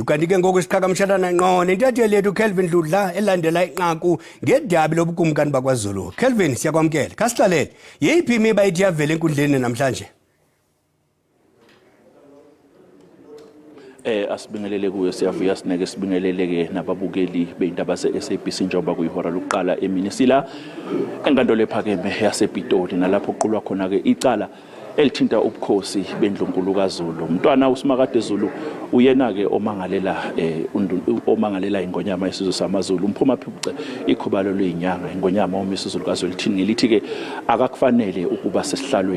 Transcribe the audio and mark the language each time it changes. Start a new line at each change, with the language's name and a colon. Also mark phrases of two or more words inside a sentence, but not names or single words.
Xhosa: Kanti ke ngoku siqhagamshelana ngqo nentatheli yethu Calvin Dudla elandela inqaku ngedabi lobukumkani bakwaZulu. Calvin, siyakwamkela. Khasihlalele. Yeyiphi imiba ethi yavela enkundleni namhlanje?
Zulu: asibingelele kuyo siyavuya sineke sibingeleleke nababukeli beindaba ze-SABC njengoba kuyihora lokuqala emini sila enkantolo ephakeme yasePitoli nalapho kuqulwa khona ke icala elithinta ubukhosi bendlunkulu kaZulu. Umntwana uSimakade Zulu uyena ke omangalela ingonyama yesizwe samaZulu umphuma phuphuce ikhubalo lezinyanga ingonyama uMisuzulu kaZulu lithini ngelithi ke akakufanele ukuba sesihlalweni.